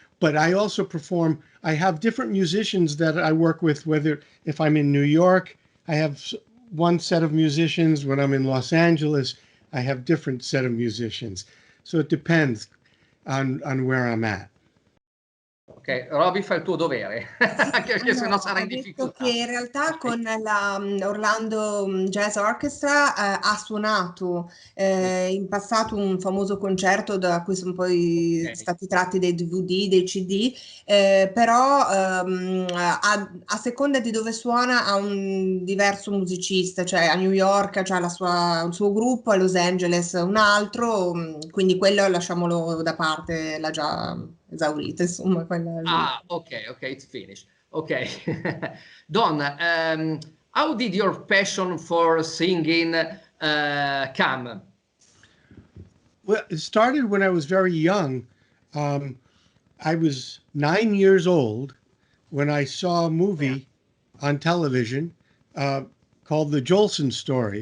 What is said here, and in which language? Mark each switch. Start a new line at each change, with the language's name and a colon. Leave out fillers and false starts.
English: But I also perform. I have different musicians that I work with. Whether if I'm in New York, I have one set of musicians. When I'm in Los Angeles, I have different set of musicians. So it depends on where I'm at.
Italian: Ok, Roby fa il tuo dovere, anche perché sennò sarà in difficoltà. Che in realtà con la Orlando Jazz Orchestra ha suonato in passato un famoso concerto da cui sono poi stati tratti dei DVD, dei CD, però a seconda di dove suona ha un diverso musicista, cioè a New York c'ha il suo gruppo, a Los Angeles un altro, quindi quello lasciamolo da parte, l'ha già esaurita, insomma.
English: Ok, it's finished. Ok. Don, how did your passion for singing come? Well, it started when I was very young. I was 9 years old when I saw a movie on television called The Jolson Story.